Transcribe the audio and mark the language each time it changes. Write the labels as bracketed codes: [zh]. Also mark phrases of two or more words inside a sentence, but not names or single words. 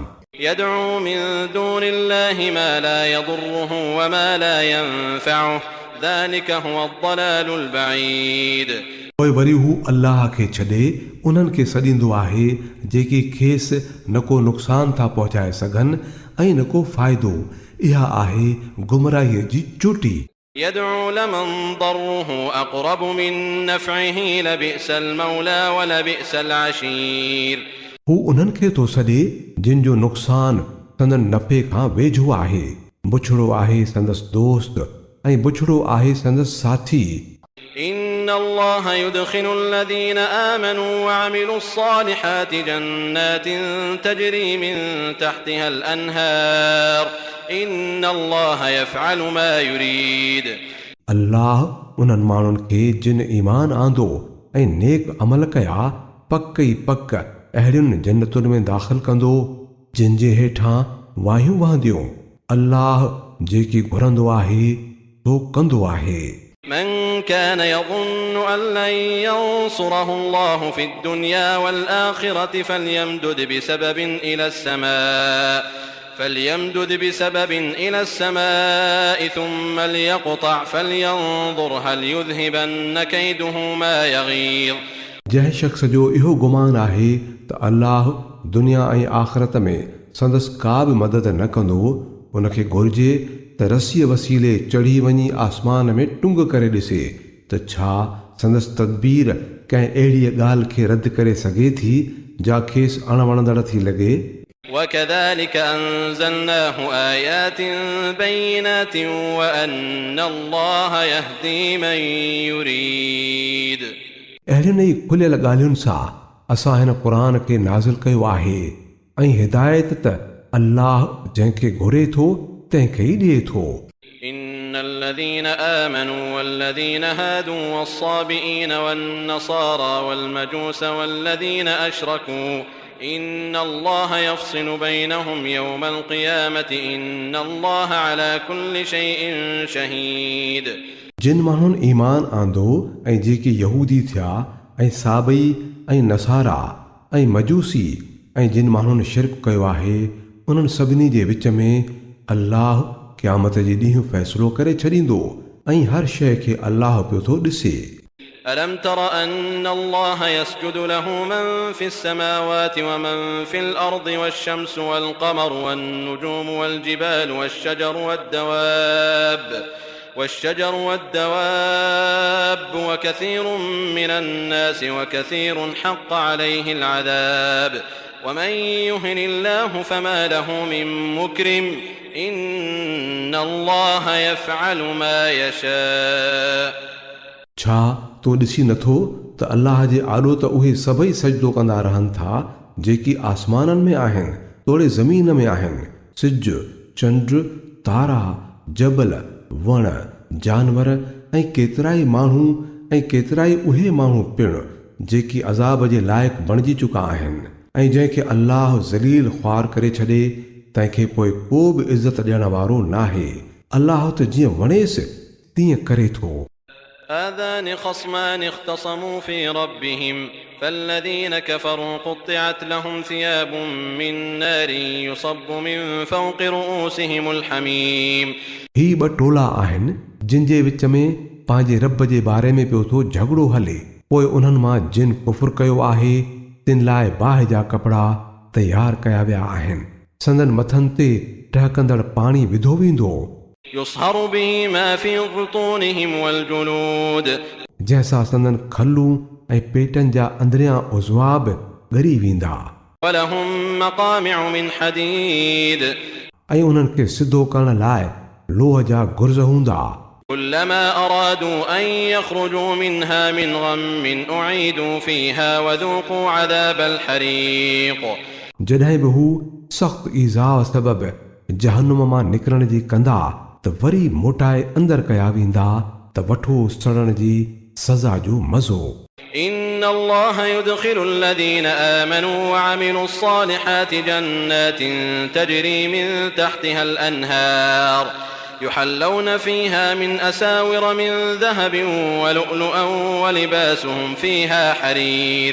[ar] يدعو من دون الله ما لا يضره وما لا ينفعه ذلك هو الضلال البعيد. [sd] पोइ वरी हू अल्लाह खे छॾे उन्हनि खे सॾींदो आहे जेकी खेसि न को नुक़सान था पहुचाए सघनि ऐं न को फ़ाइदो. इहा आहे गुमराहीअ जी चोटी. [ar] يدعو لمن ضره أقرب من نفعه لبئس المولى ولبئس العشير. [sd] हू उन्हनि खे थो सॾे जिन जो नुक़सान संदन नफ़े खां वेझो आहे. बुछड़ो आहे संदसि दोस्त ऐं बुछड़ो आहे संदसि साथी. [ar] إن الله يدخل الذين آمنوا وعملوا الصالحات جنات تجري من تحتها الأنهار إن الله يفعل ما يريد. [sd] अल्लाह उन्हनि माण्हुनि खे जिन ईमान आंदो ऐं नेक अमल कया पक ई पक अहिड़ियुनि जन्नतुनि में दाख़िल कंदो जिन जे हेठां वाहियूं वहंदियूं. अल्लाह जेकी घुरंदो आहे सो कंदो आहे. [ar] من كان يظن أن لن ينصره الله في الدنيا والآخرة فليمدد بسبب إلى السماء ثم ليقطع فلينظر هل يذهبن كيده ما يغيظ. [sd] जंहिं शख़्स जो इहो गुमान आहे त अल्लाह दुनिया ऐं आख़िरत में संदसि का बि मदद न कंदो, उनखे घुर्जे त रसीअ वसीले चढ़ी वञी आसमान में टुंग करे ॾिसे त छा संदसि तदबीर कंहिं अहिड़ीअ ॻाल्हि खे रद्द करे सघे थी जा खेसि अणवणंदड़ थी लॻे. [ar] وكذلك أنزلناه آيات بينات وأن الله يهدي من يريد. [sd] अहिड़ियुनि ई खुलियल ॻाल्हियुनि सां असां हिन क़ुर खे नाज़िल कयो आहे ऐं हिदायत त अल्लाह जंहिंखे घुरे थो तंहिंखे ई ॾिए थो. [ar] إن الذين آمنوا والذين هادوا والصابئين والنصارى والمجوس والذين أشركوا إن الله يفصل بينهم يوم القيامة إن الله على كل شيء شهيد. [sd] जिन माण्हुनि ईमान आंदो ऐं जेके यहूदी थिया ऐं साबई ऐं नसारा ऐं मजूसी ऐं जिन माण्हुनि शिरक कयो आहे उन्हनि सभिनी जे विच में अल्लाह क़यामत जे ॾींहुं फ़ैसिलो करे छॾींदो ऐं हर शइ खे अल्लाह पियो थो ॾिसे. [ar] ألم تر أن الله يسجد له من في السماوات ومن في الأرض والشمس والقمر والنجوم والجبال والشجر والدواب وكثير من الناس وكثير حق عليه العذاب ومن يهن الله فما له من مكرم إن الله يفعل ما يشاء. [sd] छा तो ॾिसी नथो त अल्लाह जे आॾो त उहे सभई सजदो कंदा रहनि था जेकी आसमाननि में आहिनि तोड़े ज़मीन में आहिनि. सिज चंड तारा जबल वण जानवर ऐं केतिराई माण्हू ऐं केतिराई उहे माण्हू पिणु जेकी अज़ाब जे लाइक़ु बणिजी चुका आहिनि ऐं जंहिंखे अल्लाह ज़लील ख़्वार करे छॾे तंहिंखे पोइ को बि इज़त ॾियण वारो नाहे. अल्लाह त जीअं वणेसि तीअं करे थो. [ar] هذان خصمان اختصموا في ربهم فالذين كفروا قطعت لهم ثياب من نار يصب من فوق رؤوسهم الحميم. [sd] ही ॿ टोला आहिनि जिन जे विच में पंहिंजे रब जे बारे में पियो थो झगड़ो हले. पोइ उन्हनि मां जिन कुफुर कयो आहे तिन लाइ बाहि जा कपिड़ा तयार कया विया आहिनि. संदन मथनि ते टहकंदड़ पाणी विधो वेंदो [ar] يصهر به ما في بطونهم والجلود [sd] जंहिंसां संदन खलूं ऐं पेटनि जा अंदरियां उज़वा बि ॻरी वेंदा. [ar] ولهم مقامع من حديد [sd] ऐं उन्हनि खे सिधो करण लाइ लोह जा गुर्ज़ हूंदा. [ar] كلما أرادوا أن يخرجوا منها من غم أعيدوا فيها وذوقوا عذاب الحريق. [sd] जॾहिं बि हू सख़्त ईज़ाउ सबबि जहन्नुम मां निकिरण जी कंदा त वरी मोटाए अंदरि कया वेंदा त वठो सड़ण जी सज़ा जो मज़ो. [ar] إن الله يدخل الذين آمنوا وعملوا الصالحات جنات تجري من تحتها الأنهار يحلون فيها من أساور من ذهب ولؤلؤا ولباسهم فيها حرير.